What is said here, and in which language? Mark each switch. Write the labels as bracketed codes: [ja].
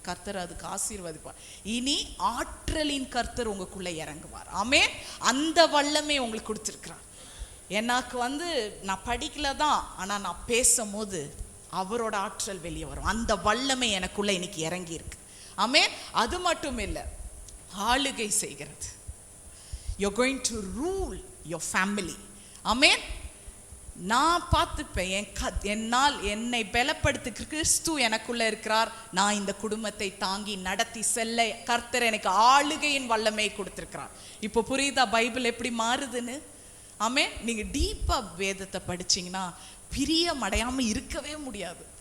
[ta] கர்த்தர் அதுக்கு ஆசீர்வதிப்பார். இனி ஆற்றலின் கர்த்தர் உங்களுக்குள்ள இறங்குவார். ஆமென். அந்த வல்லமை உங்களுக்கு கொடுத்திருக்கிறார். எனக்கு நான் படிக்கல தான், ஆனா நான் பேசும்போது அவரோட ஆற்றல் வெளியே வரும். அந்த வல்லமை எனக்குள்ள இன்னைக்கு இறங்கி இருக்கு. ஆமென். அது மட்டும் இல்லை, ஆளுகை செய்கிறது. [en] You're going to rule your family. [ta] ஆமென். நான் பார்த்துப்பேன், என்னால் என்னை பலப்படுத்த கிறிஸ்து எனக்குள்ள இருக்கிறார். நான் இந்த குடும்பத்தை தாங்கி நடத்தி செல்ல கர்த்தர் எனக்கு ஆளுகையின் வல்லமை கொடுத்திருக்கிறார். இப்போ புரியுதா பைபிள் எப்படி மாறுதுன்னு? ஆமென். நீங்க டீப்பா வேதத்தை படிச்சீங்கன்னா பிரியம் அடையாம இருக்கவே முடியாது.